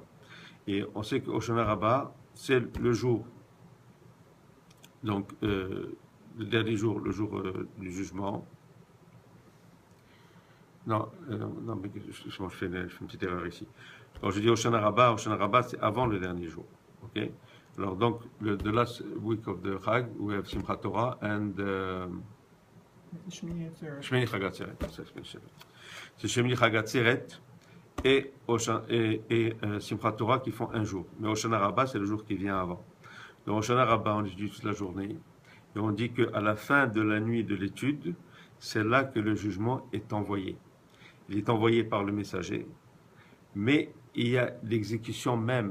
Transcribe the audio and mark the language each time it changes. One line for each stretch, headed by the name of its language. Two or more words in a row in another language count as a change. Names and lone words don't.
French: Et on sait que Hoshana Rabbah, c'est le jour, donc le dernier jour, le jour du jugement. Non, mais je fais une petite erreur ici. Quand je dis Hoshana Rabbah, c'est avant le dernier jour. Okay? Alors donc,
English: the last week of the Chag, we have Simchat Torah and Shmini Chag Atzeret.
French: C'est Shmini Chag Atzeret et Simchat Torah qui font un jour. Mais Hoshana Rabbah, c'est le jour qui vient avant. Donc Hoshana Rabbah, on étudie toute la journée. Et on dit qu'à la fin de la nuit de l'étude, c'est là que le jugement est envoyé. Il est envoyé par le messager. Mais il y a l'exécution même.